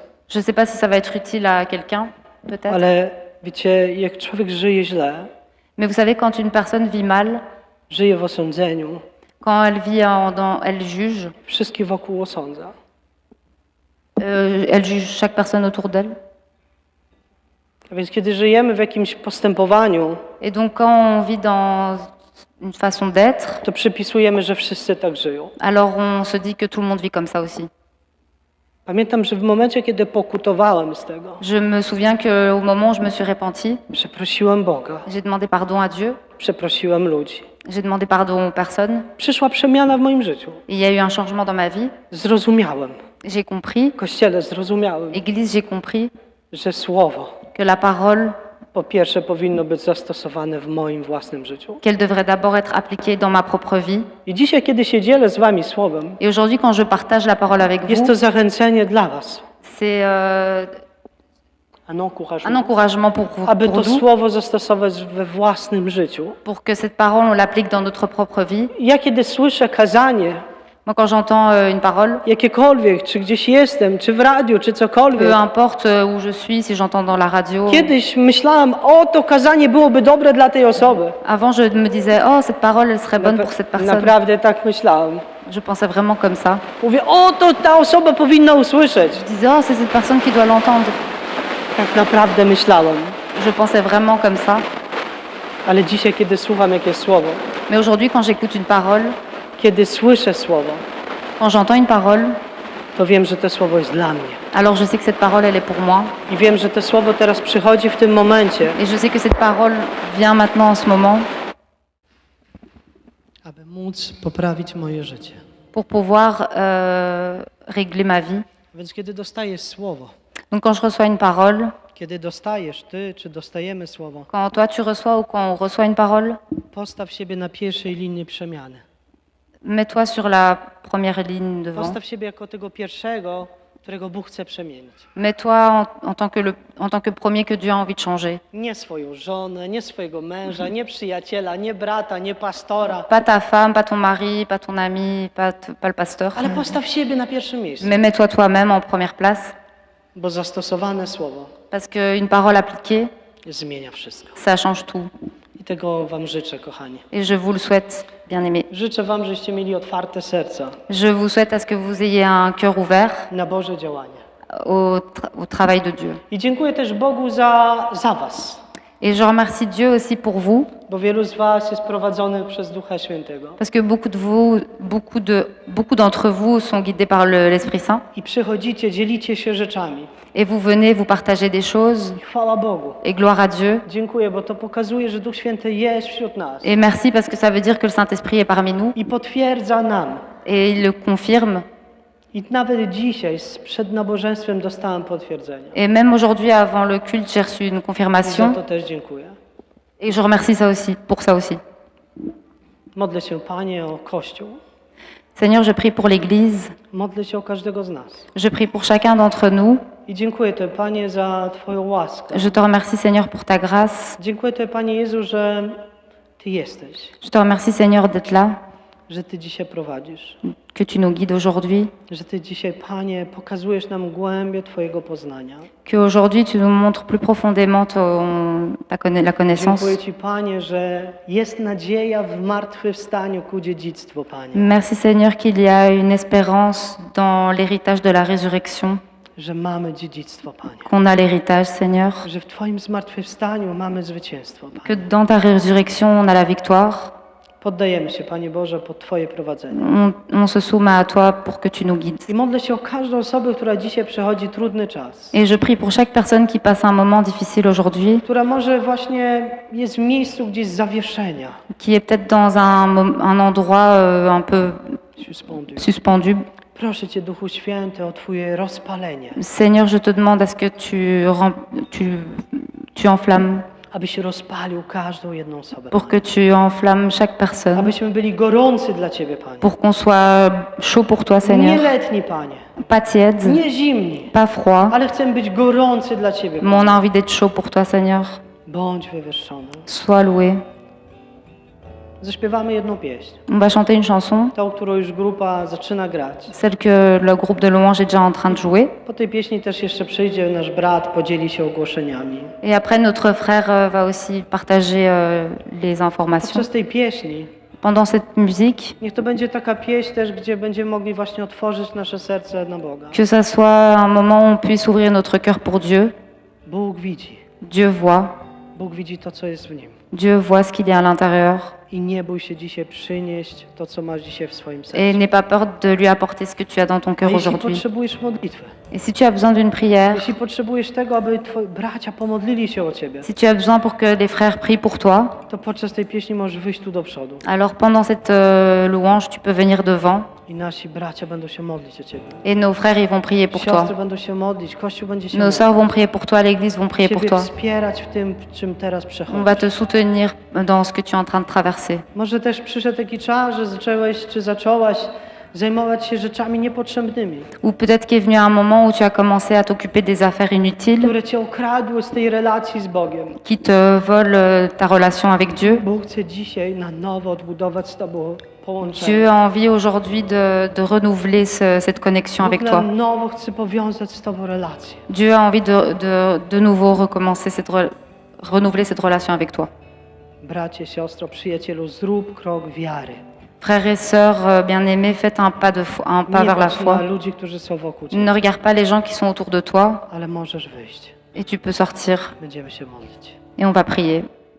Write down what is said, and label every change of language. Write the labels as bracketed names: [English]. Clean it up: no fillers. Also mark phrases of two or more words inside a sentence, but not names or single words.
[French] Je ne sais pas si ça va être utile à quelqu'un, peut-être. [Polish] ale wiecie, jak człowiek żyje źle, [French] Mais vous savez, quand une personne vit mal, [Polish] żyje w osądzeniu, [French] quand elle vit elle juge, [Polish] wszystkich wokół osądza. [French] elle juge chaque personne autour d'elle. [Polish] A więc kiedy żyjemy w jakimś postępowaniu, [French] Et donc quand on vit dans une façon d'être, [Polish] to przypisujemy, że wszyscy tak żyją. [French] alors on se dit que tout le monde vit comme ça aussi. [Polish] Pamiętam, że w momencie, kiedy pokutowałem z tego, [French] Je me souviens qu'au moment où je me suis repentie, [Polish] przeprosiłem Boga, [French] j'ai demandé pardon à Dieu, [Polish] przeprosiłem ludzi. [French] j'ai demandé pardon aux personnes, [Polish] Przyszła przemiana w moim życiu. [French] et il y a eu un changement dans ma vie. [Polish] Zrozumiałem, [French] J'ai compris, [Polish] w Kościele zrozumiałem, [French] Église, j'ai compris [Polish] że słowo [French] que la parole, [Polish] po pierwsze powinno być zastosowane w moim własnym życiu. [French] qu'elle devrait d'abord être appliquée dans ma propre vie. [Polish] I dzisiaj, kiedy się dzielę z wami słowem, [French] Et aujourd'hui, quand je partage la parole avec [Polish] jest [French] vous, [Polish] to zachęcenie dla was, [French] c'est un un encouragement, encouragement pour [Polish] aby to [French] nous, [Polish] słowo zastosować we własnym życiu. [French] pour que cette parole, on l'applique dans notre propre vie. [Polish] Ja kiedy słyszę kazanie, [French] Moi, quand j'entends une parole, [Polish] jakiekolwiek, czy gdzieś jestem, czy w radiu, czy cokolwiek, [French] peu importe où je suis, si j'entends dans la radio. [Polish] kiedyś myślałam, o, to kazanie byłoby dobre dla tej osoby. [French] Avant, je me disais, oh, cette parole, elle serait bonne pour cette personne. [Polish] Naprawdę tak myślałam. [French] Je pensais vraiment comme ça. [Polish] Mówię, o, to ta osoba powinna usłyszeć. [French] Je disais, oh, c'est cette personne qui doit l'entendre. [Polish] Tak naprawdę myślałam. [French] Je pensais vraiment comme ça. [Polish] Ale dzisiaj, kiedy słucham jakieś słowo, [French] Mais aujourd'hui, quand j'écoute une parole, [Polish] kiedy słyszę słowo, [French] quand j'entends une parole, [Polish] to wiem, że to słowo jest dla mnie. [French] alors je sais que cette parole, elle est pour moi. [Polish] I wiem, że to słowo teraz przychodzi w tym momencie, [French] Et je sais que cette parole vient maintenant en ce moment [Polish] aby móc poprawić moje życie. [French] pour pouvoir régler ma vie. [Polish] Więc kiedy dostajesz słowo, [French] Donc quand je reçois une parole, [Polish] kiedy dostajesz ty, czy dostajemy słowo, [French] quand toi tu reçois ou quand on reçoit une parole, [Polish] postaw siebie na pierwszej linii przemiany. [French] mets-toi sur la première ligne devant. [Polish] Postaw siebie jako tego pierwszego, którego Bóg chce przemienić. [French] Mets-toi en tant que premier que Dieu a envie de changer. [Polish] Nie swoją żonę, nie swojego męża, nie przyjaciela, nie brata, nie pastora, [French] Pas ta femme, pas ton mari, pas ton ami, pas le pasteur. [Polish] ale postaw siebie na pierwszym miejscu. [French] Mais mets-toi toi-même en première place. [Polish] Bo zastosowane słowo [French] Parce qu'une parole appliquée, [Polish] zmienia wszystko. [French] ça change tout. [Polish] I tego wam życzę, kochani. [French] Et je vous le souhaite, bien aimé. [Polish] Życzę wam, żeście mieli otwarte serca [French] Je vous souhaite à ce que vous ayez un cœur ouvert [Polish] na Boże działanie. [French] au travail de Dieu. [Polish] I dziękuję też Bogu za was, [French] Et je remercie Dieu aussi pour vous, [Polish] bo wielu z was jest prowadzonych przez Ducha Świętego. [French] parce que beaucoup d'entre vous sont guidés par l'Esprit Saint. [Polish] I przychodzicie, dzielicie się rzeczami. [French] Et vous venez, vous partagez des choses. [Polish] I chwała Bogu. [French] Et gloire à Dieu. [Polish] Dziękuję, bo to pokazuje, że Duch Święty jest wśród nas. [French] Et merci parce que ça veut dire que le Saint-Esprit est parmi nous. [Polish] I potwierdza nam. [French] Et il le confirme. [Polish] I nawet dzisiaj przed nabożeństwem dostałem potwierdzenie. [French] Et même aujourd'hui, avant le culte, j'ai reçu une [Polish] I za [French] confirmation. [Polish] to też dziękuję. [French] Et je remercie ça aussi, pour ça aussi. [Polish] Modlę się, Panie, o Kościół. [French] Seigneur, je prie pour l'Église. [Polish] Modlę się o każdego z nas. [French] Je prie pour chacun d'entre nous. [Polish] I dziękuję Tobie, Panie, za Twoją łaskę. [French] Je te remercie, Seigneur, pour ta grâce. [Polish] Dziękuję Tobie, Panie Jezu, że Ty jesteś, [French] Je te remercie, Seigneur, d'être là, [Polish] że Ty dzisiaj prowadzisz, [French] que tu nous guides aujourd'hui, [Polish] że Ty dzisiaj, Panie, pokazujesz nam głębię Twojego poznania. [French] qu'aujourd'hui tu nous montres plus profondément la connaissance. [Polish] Dziękuję Ci, Panie, że jest nadzieja w zmartwychwstaniu ku dziedzictwu, Panie. [French] Merci, Seigneur, qu'il y a une espérance dans l'héritage de la résurrection, [Polish] Że mamy dziedzictwo, Panie. [French] qu'on a l'héritage, Seigneur, [Polish] Że w Twoim zmartwychwstaniu mamy zwycięstwo, Panie. [French] que dans ta résurrection on a la victoire. [Polish] Poddajemy się, Panie Boże, pod Twoje prowadzenie. [French] On se soumet à toi pour que tu nous guides. [Polish] I modlę się o każdą osobę, która dzisiaj przechodzi trudny czas. [French] Et je prie pour chaque personne qui passe un moment difficile aujourd'hui, [Polish] Która może właśnie jest w miejscu gdzieś zawieszenia. [French] qui est peut-être dans un endroit un peu Suspendu. suspendu. [Polish] Proszę Cię, Duchu Święty, o Twoje rozpalenie. [French] Seigneur, je te demande à ce que tu enflammes, [Polish] Abyś rozpalił każdą jedną osobę. [French] pour que tu enflammes chaque personne, [Polish] Abyśmy byli gorący dla Ciebie, Panie. [French] pour qu'on soit chaud pour toi, [Polish] Nie [French] Seigneur. [Polish] letni, Panie. [French] Pas tiède, [Polish] Nie zimni. [French] pas froid, [Polish] Ale chcemy być gorący dla Ciebie, [French] mais [Polish] Panie. [French] on a envie d'être chaud pour toi, Seigneur. [Polish] Bądź wywyższony. [French] Sois loué. [Polish] Zaśpiewamy jedną pieśń. [French] On va chanter une chanson, [Polish] Tą, którą już grupa zaczyna grać. [French] celle que le groupe de louange est déjà en train de jouer. [Polish] Po tej pieśni też jeszcze przyjdzie nasz brat, podzieli się ogłoszeniami. [French] Et après, notre frère va aussi partager les informations. [Polish] Podczas tej pieśni [French] Pendant cette musique, [Polish] niech to będzie taka pieśń też, gdzie będziemy mogli właśnie otworzyć nasze serce na Boga. [French] que ça soit un moment où on puisse ouvrir notre cœur pour Dieu. [Polish] Bóg widzi. [French] Dieu voit. [Polish] Bóg widzi to, co jest w nim. [French] Dieu voit ce qu'il y a à l'intérieur. [Polish] I nie bój się dzisiaj przynieść to, co masz dzisiaj w swoim [French] Et [Polish] sercu. [French] n'aie pas peur de lui apporter ce que tu as dans ton [Polish] A [French] cœur [Polish] jeśli [French] aujourd'hui. [Polish] potrzebujesz modlitwy, [French] Et si tu as besoin d'une prière, [Polish] jeśli potrzebujesz tego, aby twoi bracia pomodlili się o ciebie, [French] si tu as besoin pour que les frères prient pour toi, [Polish] to podczas tej pieśni możesz wyjść tu do przodu [French] alors pendant cette louange, tu peux venir devant [Polish] i nasi bracia będą się modlić o ciebie. [French] et nos frères ils vont prier pour toi. [Polish] Siostry będą się modlić, Kościół będzie się [French] Nos [Polish] modlić. [French] sœurs vont prier pour toi, l'Église vont prier pour [Polish] Ciebie [French] toi. [Polish] wspierać w tym, w czym teraz [French] On va [Polish] przechodzisz. [French] te soutenir dans ce que tu es en train de traverser. [Polish] Może też przyszedł taki czas, że zaczęłeś czy zaczęłaś zajmować się rzeczami niepotrzebnymi, [French] Ou peut-être qu'il est venu un moment où tu as commencé à t'occuper des affaires inutiles [Polish] które cię okradły z tej relacji z Bogiem. [French] qui te volent ta relation avec Dieu. [Polish] Bóg chce dzisiaj na nowo odbudować z Tobą połączenie. [French] Dieu a envie aujourd'hui de renouveler cette connexion avec [Polish] Bóg [French] toi. [Polish] na nowo chce powiązać z Tobą relację. [French] Dieu a envie de nouveau recommencer renouveler cette relation avec toi. [Polish] Bracie, siostro, przyjacielu, zrób krok wiary. [French] Frères et sœurs bien-aimés, faites un pas [Polish] Nie [French] vers la [Polish] patrz [French] foi. [Polish] na ludzi, którzy są wokół Ciebie, [French] Ne regarde pas les gens qui sont autour de toi [Polish] ale możesz wyjść. [French] et tu peux sortir [Polish] Będziemy się modlić. [French] et on va prier.